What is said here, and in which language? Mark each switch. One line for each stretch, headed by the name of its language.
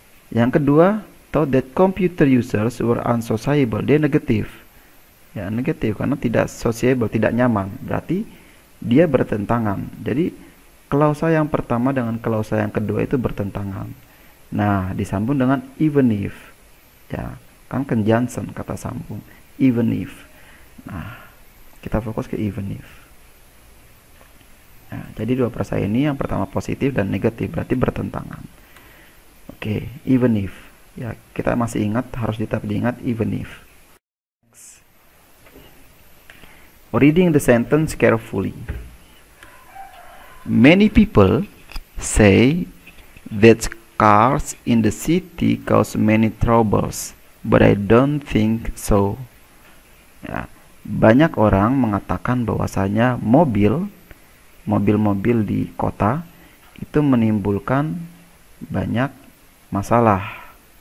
Indonesian: Yang kedua,
English: thought that computer users were unsociable,
Indonesian: dia negatif. Ya, negatif karena tidak sociable, tidak nyaman. Berarti dia bertentangan. Jadi klausa yang pertama dengan klausa yang kedua itu bertentangan. Nah, disambung dengan even if. Ya, kan conjunction kata sambung. Even if. Nah, kita fokus ke even if. Nah, jadi 2 perasa ini yang pertama positif dan negatif, berarti bertentangan. Oke, even if. Ya, kita masih ingat, harus tetap diingat even if. Next.
English: Reading the sentence carefully. Many people say that cars in the city cause many troubles, but I don't think so.
Indonesian: Ya, banyak orang mengatakan bahwasanya mobil-mobil di kota itu menimbulkan banyak masalah.